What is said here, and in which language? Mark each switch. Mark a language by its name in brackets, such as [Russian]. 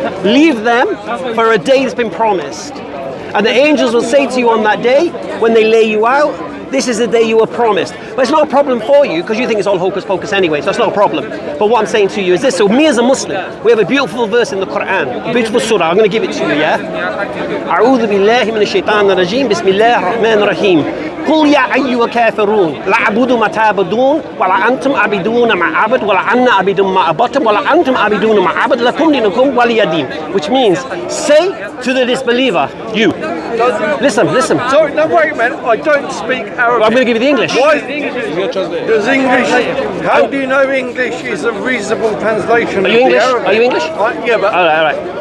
[English] Leave them for a day that's been promised. And the angels will say to you on that day, when they lay you out, this is the day you were promised. But it's not a problem for you because you think it's all hocus pocus anyway, so that's not a problem. But what I'm saying to you is this. So me as a Muslim, we have a beautiful verse in the Quran, a beautiful surah. I'm going to give it to you, yeah? [Arabic] أعوذ بالله من الشيطان الرجيم بسم الله الرحمن الرحيم قل يا أيها الكافرون لا أعبد ما تعبدون ولا أنتم عابدون ما أعبد ولا أنا عابد ما عبدتم ولا أنتم عابدون ما أعبد لكم دينكم ولي دين. [English] Which means, say to the disbeliever, you. Listen. Sorry, no, wait a minute. I don't speak Arabic. I'm going to give you the English. Why? Does English? How do you know English is a reasonable translation? Are you English? Arabic? Are you English? Yeah, but all right.